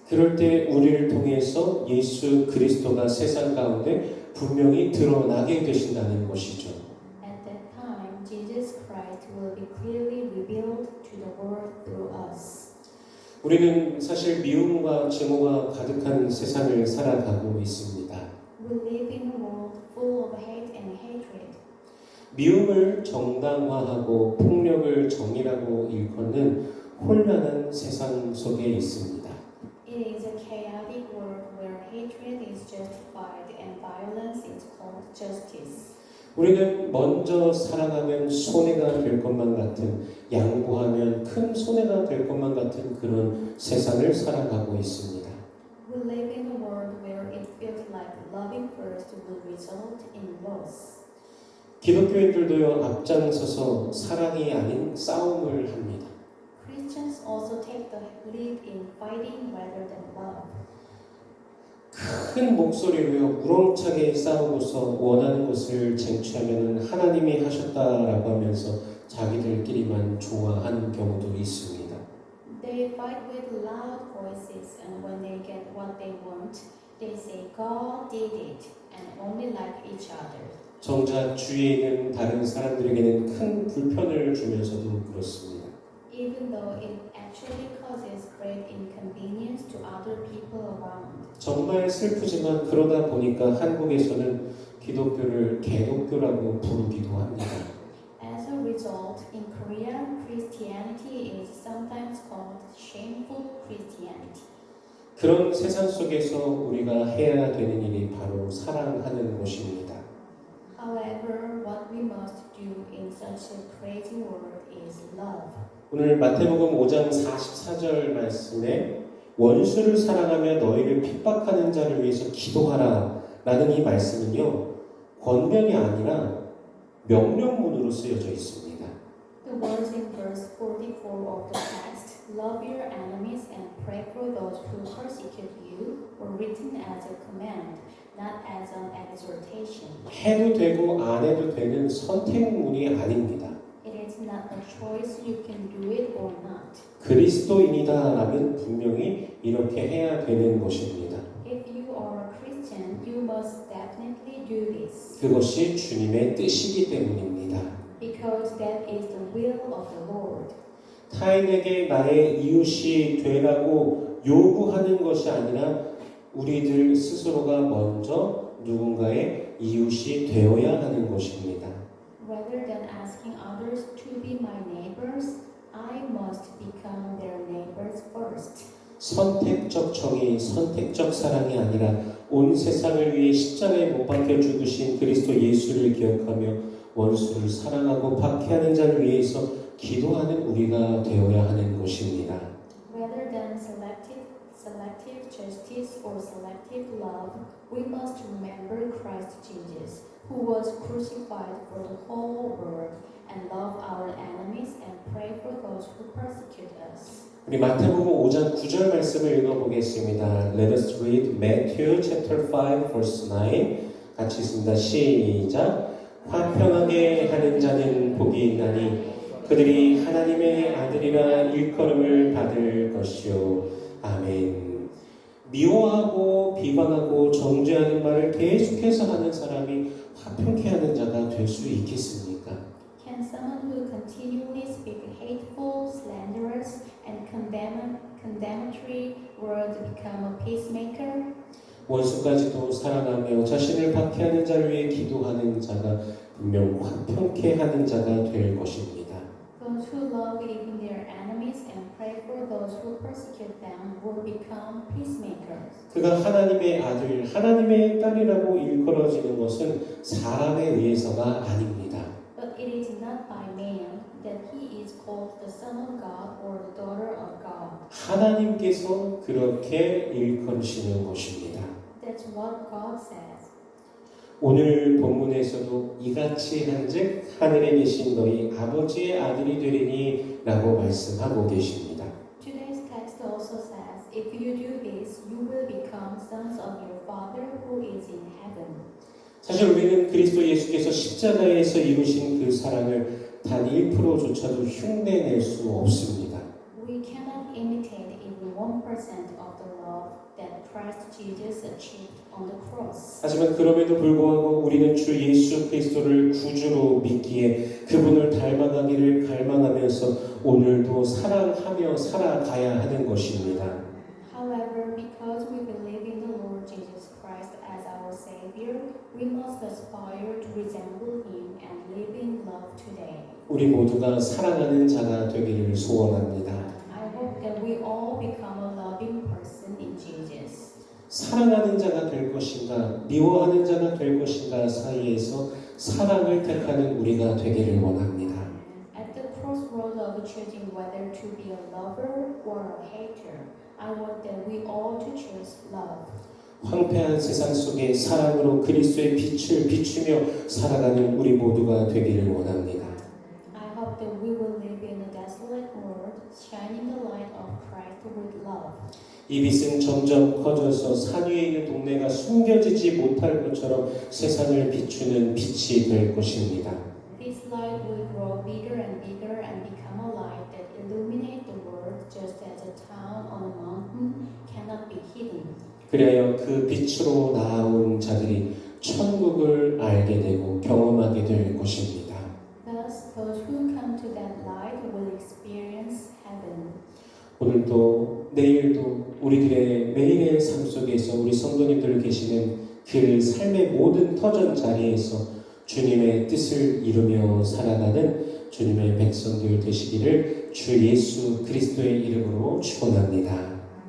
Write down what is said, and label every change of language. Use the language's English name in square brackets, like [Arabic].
[Korean] 그럴 때 우리를 통해서 예수 그리스도가 세상 가운데 분명히 드러나게 되신다는 것이죠. [English] At that time, Jesus Christ will be clearly revealed to the world through us. [Korean] 우리는 사실 미움과 증오가 가득한 세상을 살아가고 있습니다. [English] We live in a world full of hate and hatred. [Korean] 미움을 정당화하고 폭력을 정의라고 일컫는 혼란한 세상 속에 있습니다. [English] It is a chaotic world where hatred is justified and violence is called justice. [Korean] 우리는 먼저 사랑하면 손해가 될 것만 같은, 양보하면 큰 손해가 될 것만 같은 그런 세상을 살아가고 있습니다. [English] We live in a world where it feels like loving first will result in loss. [Korean] 기독교인들도요, 앞장서서 사랑이 아닌 싸움을 합니다. [English] Christians also take the lead in fighting rather than love. [Korean] 큰 목소리로요, 우렁차게 싸우고서 원하는 것을 쟁취하면 하나님이 하셨다라고 하면서 자기들끼리만 좋아하는 경우도 있습니다. [English] They fight with loud voices, and when they get what they want, they say God did it, and only like each other. [Korean] 정작 주위에 있는 다른 사람들에게는 큰 불편을 주면서도 그렇습니다. [English] Even though it actually causes great inconvenience to other people around. [Korean] 정말 슬프지만 그러다 보니까 한국에서는 기독교를 개독교라고 부르기도 합니다. [English] As a result, in Korea, Christianity is sometimes called shameful Christianity. [Korean] 그런 세상 속에서 우리가 해야 되는 일이 바로 사랑하는 것입니다. [English] However, what we must do in such a crazy world is love. [Korean] 오늘 마태복음 5장 44절 말씀에 원수를 사랑하며 너희를 핍박하는 자를 위해서 기도하라 라는 이 말씀은요, 권면이 아니라 명령문으로 쓰여져 있습니다. [English] The words in verse 44 of the text, love your enemies and pray for those who persecute you, were written as a command, not as an exhortation. [Korean] 해도 되고 안 해도 되는 선택문이 아닙니다. [English] It is not a choice you can do it or not. [Korean] 그리스도인이다라면 분명히 이렇게 해야 되는 것입니다. [English] If you are a Christian, you must definitely do this. [Korean] 그것이 주님의 뜻이기 때문입니다. [English] Because that is the will of the Lord. [Korean] 타인에게 나의 이웃이 되라고 요구하는 것이 아니라 우리들 스스로가 먼저 누군가의 이웃이 되어야 하는 것입니다. [English] Rather than asking others to be my neighbors, I must become their neighbors first. [Korean] 선택적 정의, 선택적 사랑이 아니라 온 세상을 위해 십자가에 못 박혀 죽으신 그리스도 예수를 기억하며 원수를 사랑하고 박해하는 자를 위해서 기도하는 우리가 되어야 하는 것입니다. [English] Rather than selective justice or selective love, we must remember Christ Jesus, who was crucified for the whole world, and love our enemies and pray for those who persecute us. [Korean] 우리 마태복음 5장 9절 말씀을 읽어보겠습니다. [English] Let us read Matthew chapter 5 verse 9. [Korean] 같이 읽습니다. 시작. 화평하게 하는 자는 복이 있나니 그들이 하나님의 아들이라 일컬음을 받을 것이요. 아멘. 미워하고 비방하고 정죄하는 말을 계속해서 하는 사람이 화평케 하는 자가 될 수 있겠습니까? [English] Can someone who continually speak hateful, slanderous, and condemnatory words become a peacemaker? [Korean] 원수까지도 사랑하며 자신을 박해하는 자를 위해 기도하는 자가 분명 화평케 하는 자가 될 것입니다. [English] Those who love even their enemies and pray for those who persecute them will become peacemakers. [Korean] 그가 하나님의 아들, 하나님의 딸이라고 일컬어지는 것은 사람에 의해서가 아닙니다. [English] But it is not by man that he is called the Son of God or the daughter of God. [Korean] 하나님께서 그렇게 일컬으시는 것입니다. [English] That's what God says. [Korean] 오늘 본문에서도 이같이 한즉 하늘에 계신 너희 아버지의 아들이 되리니 라고 말씀하고 계십니다. [English] Today's text also says, if you do this, you will become sons of your Father who is in heaven. [Korean] 사실 우리는 그리스도 예수께서 십자가에서 이루신 그 사랑을 단 1%조차도 흉내낼 수 없습니다. [English] We cannot imitate even 1% of the love that Christ Jesus achieved on the cross. [Korean] 하지만 그럼에도 불구하고 우리는 주 예수 그리스도를 구주로 믿기에 그분을 닮아가기를 갈망하면서 오늘도 사랑하며 살아가야 하는 것입니다. [English] However, because we believe in the Lord Jesus Christ as our Savior, we must aspire to resemble Him and live in love today. [Korean] 우리 모두가 사랑하는 자가 되기를 소원합니다. [English] I that we all become a loving person in Jesus. [Korean] 사랑하는 자가 될 것인가 미워하는 자가 될 것인가 사이에서 사랑을 택하는 우리가 되기를 원합니다. [English] At the crossroads of choosing whether to be a lover or a hater, I want that we all to choose love. [Korean] 황폐한 세상 속에 사랑으로 그리스도의 빛을 비추며 살아가는 우리 모두가 되기를 원합니다. [English] I hope that we will live in a desolate world, shining the light of Christ with love. [Korean] 이 빛은 점점 커져서 산 위에 있는 동네가 숨겨지지 못할 것처럼 세상을 비추는 빛이 될 것입니다. [English] This light will grow bigger and bigger and become a light that illuminates the world just as a town on a mountain cannot be hidden. [Korean] 그리하여 그 빛으로 나아온 자들이 천국을 알게 되고 경험하게 될 것입니다. [English] Thus, those who come to that light will experience heaven. [Korean] 오늘도 내일도 우리들의 매일의 삶 속에서 우리 성도님들 계시는 그 삶의 모든 터전 자리에서 주님의 뜻을 이루며 살아가는 주님의 백성들 되시기를 주 예수 그리스도의 이름으로 축원합니다.